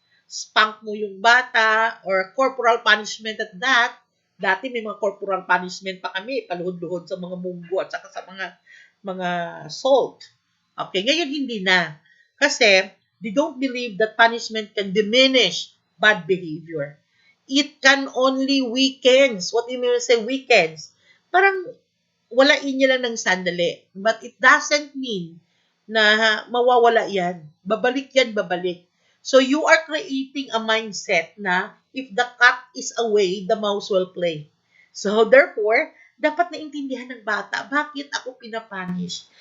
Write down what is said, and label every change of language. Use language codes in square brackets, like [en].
[en] Spank [tl] mo yung bata [en] or corporal punishment at that. [tl] Dati may mga corporal punishment pa kami, paluhod-luhod sa mga munggo at saka sa mga salt. Okay, ngayon hindi na. [en] Kasi they don't believe that punishment can diminish bad behavior. It can only weakens. What do you mean when say weakens? [tl] Parang walain niya lang ng sandali. [en] But it doesn't mean [tl] na mawawala yan. Babalik yan, babalik. [en] So you are creating a mindset na if the cat is away, the mouse will play. [tl] So therefore, dapat naintindihan ng bata, bakit ako pinapunish?